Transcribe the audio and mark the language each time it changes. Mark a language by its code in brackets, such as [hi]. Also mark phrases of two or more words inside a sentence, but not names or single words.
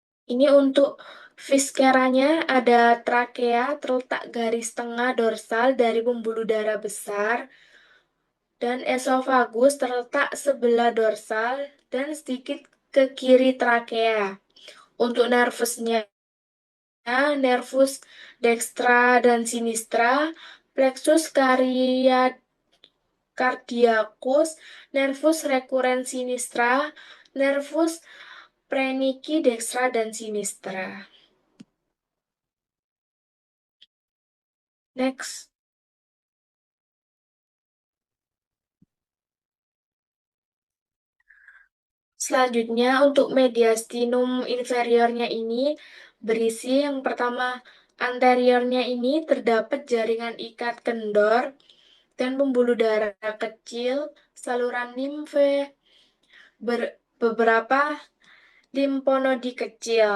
[id] Ini untuk visceranya ada trakea terletak garis tengah dorsal dari pembuluh darah besar dan esofagus terletak sebelah dorsal dan sedikit ke kiri trakea. Untuk nervusnya, nervus dextra dan sinistra, plexus cardiacus, nervus recurrens sinistra, nervus preniki dextra dan sinistra. Next. Selanjutnya untuk mediastinum inferiornya ini berisi yang pertama anteriornya ini terdapat jaringan ikat kendor dan pembuluh darah kecil, saluran limfe, beberapa limfonodi kecil.